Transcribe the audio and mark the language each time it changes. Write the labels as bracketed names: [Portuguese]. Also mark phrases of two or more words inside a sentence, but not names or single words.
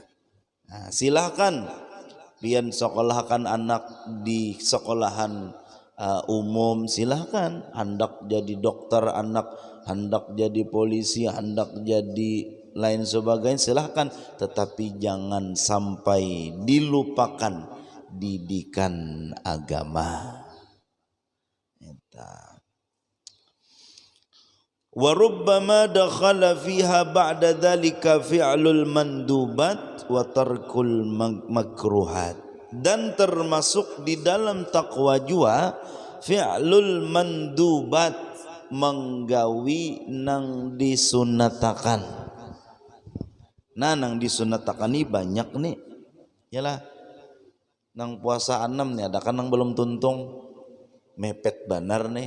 [Banjar] Nah, silahkan pian sekolahkan anak di sekolahan umum, silahkan. Hendak jadi dokter anak, hendak jadi polisi, hendak jadi lain sebagainya, silahkan. Tetapi jangan sampai dilupakan didikan agama. [Arabic] وربما دخل فيها بعد ذلك فعل المندوبات وترك المكروهات. [Banjar] Dan termasuk di dalam takwa jua [Arabic] فعل المندوبات, [Banjar] menggawi nang disunatakan. Nah, nang disunatakan ini banyak nih. Yalah, nang puasa 6 nih, ada kan nang belum tuntung, mepet banar nih.